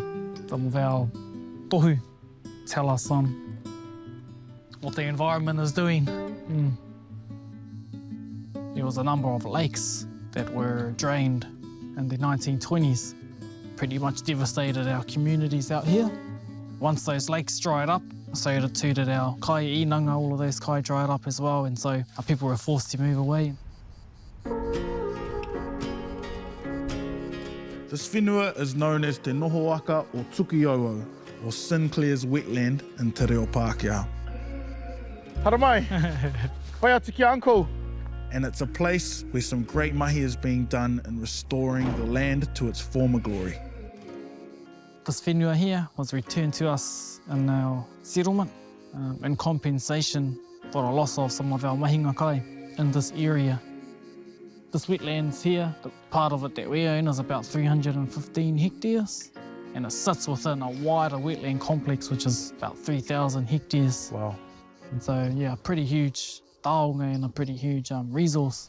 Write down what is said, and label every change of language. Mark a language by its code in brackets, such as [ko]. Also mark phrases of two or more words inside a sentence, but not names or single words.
[en] Some of our tohu tell us what the environment is doing. There was a number of lakes that were drained in the 1920s. Pretty much devastated our communities out here. Once those lakes dried up, so too did our [mi] kai inanga, [en] all of those kai dried up as well, and so our people were forced to move away. This whenua is known as Te Nohoaka o Tukiouau, or Sinclair's wetland in [mi] Te Reo Pākehā. Hara mai. Wai atu ki uncle. [en] And it's a place where some great mahi is being done in restoring the land to its former glory. This whenua here was returned to us in our settlement in compensation for the loss of some of our [mi] mahinga kai [en] in this area. This wetlands here, the part of it that we own is about 315 hectares, and it sits within a wider wetland complex which is about 3,000 hectares. Wow. And so, yeah, a pretty huge taonga and a pretty huge resource.